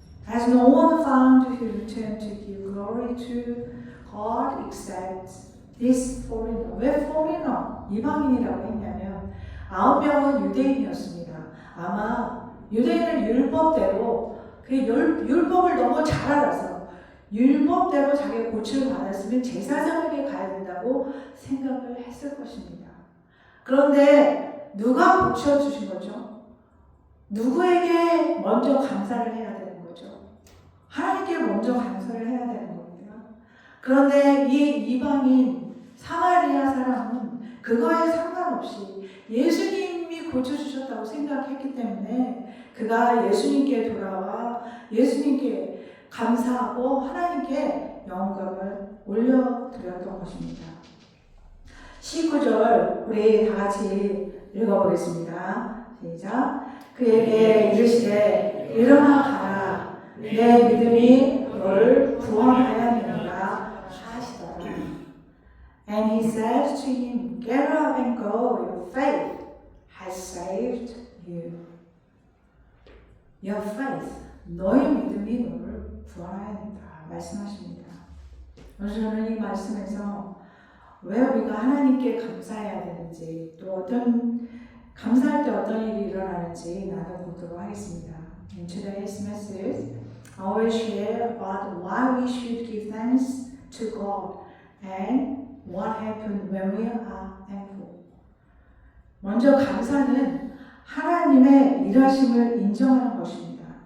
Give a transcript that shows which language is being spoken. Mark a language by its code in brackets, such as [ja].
[en] Has no one found who returned to give glory to God except this foreigner? [ko] 왜 foreigner? 이방인이라고 했냐면 9명은 유대인이었습니다. 아마 유대인은 율법대로 그 율법을 너무 잘 알아서 율법대로 자기가 고침을 받았으면 제사장에게 가야 된다고 생각을 했을 것입니다. 그런데 누가 고쳐주신 거죠? 누구에게 먼저 감사를 해야 되는 거죠? 하나님께 먼저 감사를 해야 되는 겁니다. 그런데 이 이방인 사마리아 사람은 그거에 상관없이 예수님이 고쳐주셨다고 생각했기 때문에 그가 예수님께 돌아와 예수님께 감사하고 하나님께 영광을 올려드렸던 것입니다. 19절 우리 다 같이 읽어보겠습니다. 시작. 그에게 이르시되 일어나 가라. 내 믿음이 너를 구원하였느니라 하시더라. [en] And he said to him, Get up and go. Your faith has saved you. Your faith, [ko] 너의 믿음이 너를 구원하였다 말씀하십니다. 저는 이 말씀에서 왜 우리가 하나님께 감사해야 되는지 또 감사할 때 어떤 일이 일어나는지 나눠보도록 하겠습니다. [en] In today's message, I will share about why we should give thanks to God and what happened when we are thankful. [ko] 먼저 감사는 하나님의 일하심을 인정하는 것입니다.